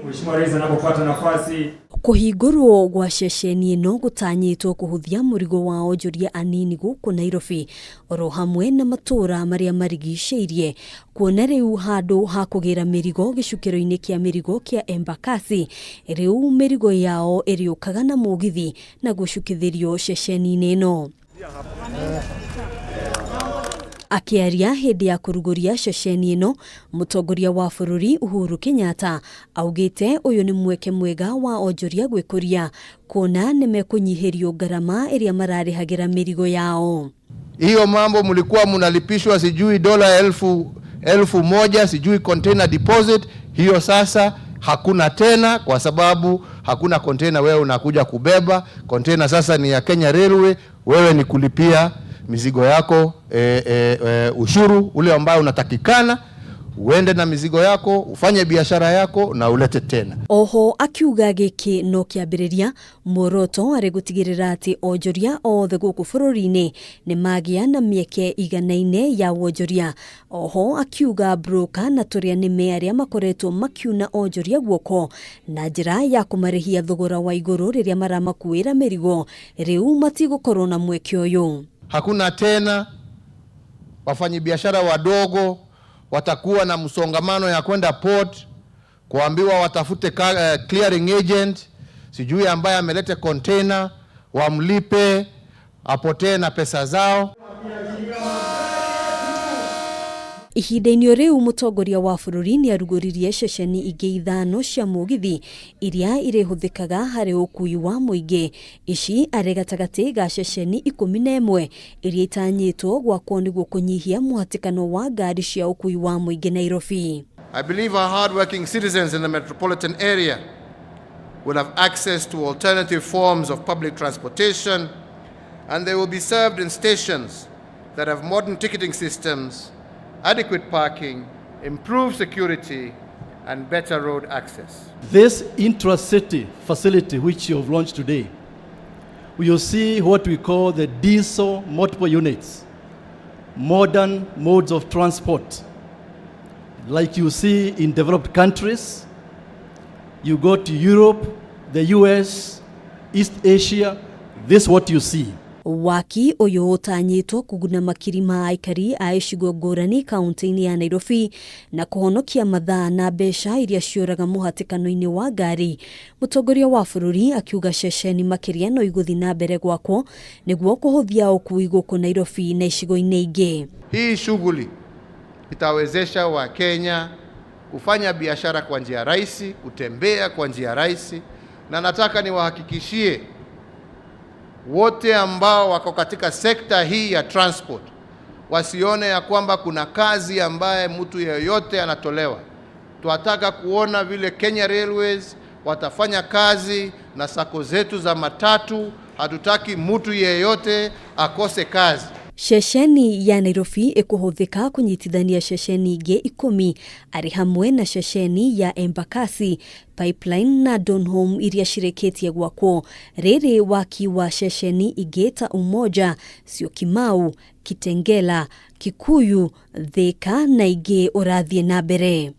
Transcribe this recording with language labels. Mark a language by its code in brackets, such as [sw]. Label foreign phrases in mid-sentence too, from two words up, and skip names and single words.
[sw] Mheshimiwa Rais anapopata nafasi. [ki] Kuhingurwo gwa ceceni ino gutanyitwo kuhuthia mirigo wa onjoria anini guku Nairobi oro hamwe na matura maria marigiceirie kuona riu handu ha kugira mirigo gicukiro-ini kia mirigo kia Embakasi riu mirigo yao iriukaga na mugithi na gucukithirio ceceni ino. Akiaria hindi ya kuruguria ceceni ino, mutongoria wa bururi Uhuru Kenyatta augite uyu ni mweke mwega wa onjoria gwikuria kuona nimekunyihirio ngarama iria mararihagira mirigo yao. [sw] Hiyo mambo mlikuwa mnalipishwa sijui elfu moja sijui [en] container deposit, [sw] hiyo sasa hakuna tena kwa sababu hakuna container wewe unakuja kubeba. Container sasa ni ya Kenya Railway, wewe ni kulipia mizigo yako ushuru ule ambao unatakikana, uende na mizigo yako, ufanye biashara yako na ulete tena. [ki] Oho akiuga giki no kiambiriria muoroto ari gutigirira ati onjoria othe guku bururi-ini ni magia na mieke iganaine ya onjoria. Oho akiuga broker na turia nime aria makoretwo makiuna onjoria guoko na njira ya kumarihia thogora wa iguru riria maramakuira mirigo riu matigukorwo na mweke uyu. [sw] Hakuna tena wafanyi biashara wadogo watakuwa na msongamano ya kwenda port kuambiwa watafute [en] clearing agent [sw] sijui ambaye amelete container wamlipe apotee na pesa zao. [ki] Ihinda-ini riu mutongoria wa bururi ni aruguririe ceceni ingi ithano cia mugithi iria irihuthikaga hari ukuui wa muingi. Ici ari gatagati ga ceceni 11 iria itanyitwo gwakwo niguo kunyihia muhatikano wa ngari cia ukuui wa muingi Nairobi. [en] I believe our hard-working citizens in the metropolitan area will have access to alternative forms of public transportation, and they will be served in stations that have modern ticketing systems, adequate parking, improved security, and better road access. This intra-city facility which you have launched today, we will see what we call the diesel multiple units, modern modes of transport. Like you see in developed countries, you go to Europe, the US, East Asia, this is what you see. [ki] Waki uyu utanyitwo kuguna makirima aikari a icigo ngurani kaunti-ini ya Nairobi na kuhonokia mathaa na mbeca iria ciuraga muhatikano-ini wa ngari. Mutongoria wa bururi akiuga ceceni makiria no iguthi na mbere gwakwo niguo kuhuthia ukuui guku Nairobi na icigo-ini ingi. [sw] Hii shughuli itawezesha wa Kenya kufanya biashara kwa njia rahisi, kutembea kwa njia rahisi, na nataka niwahakikishie wote ambao wako katika sekta hii ya transport wasione ya kwamba kuna kazi ambaye mtu yeyote anatolewa. Tunataka kuona vile Kenya Railways watafanya kazi na sako zetu za matatu. Hatutaki mtu yeyote akose kazi. [ki] Ceceni ya Nairobi ikuhuthika kunyitithania ceceni ingi 10 ari hamwe na ceceni ya Embakasi, Pipeline na Donholm iria cireketie gwakwo. Reri waki wa ceceni ingi ta Umoja, Syokimau, Kitengela, Kikuyu, Thika na ingi urathie na mbere.